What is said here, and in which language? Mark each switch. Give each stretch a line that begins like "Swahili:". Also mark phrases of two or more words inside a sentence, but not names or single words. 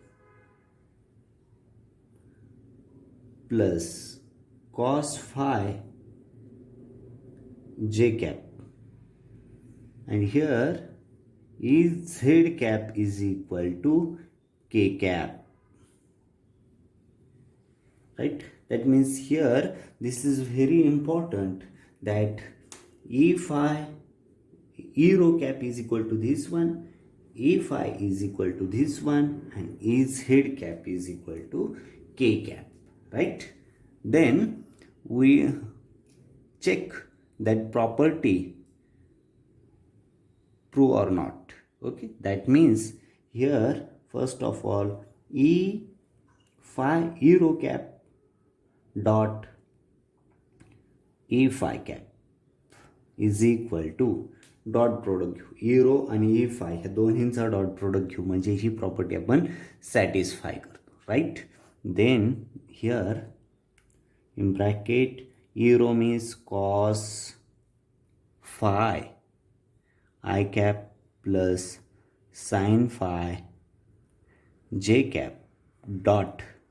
English: plus cos phi j cap, and here z cap is equal to k cap, right? That means here this is very important, that e phi e rho cap is equal to this one, e phi is equal to this one, and e z cap is equal to k cap, right? Then we check that property true or not. Okay, that means here first of all e phi e rho cap dot e phi cap is equal to dot product
Marathi: घेऊ, e रो आणि e phi ह्या दोन्हींचा
English: dot product
Marathi: घेऊ, म्हणजे ही प्रॉपर्टी आपण सॅटिस्फाय करतो,
English: राईट? then here in bracket e rho means cos phi I cap plus sin phi j cap dot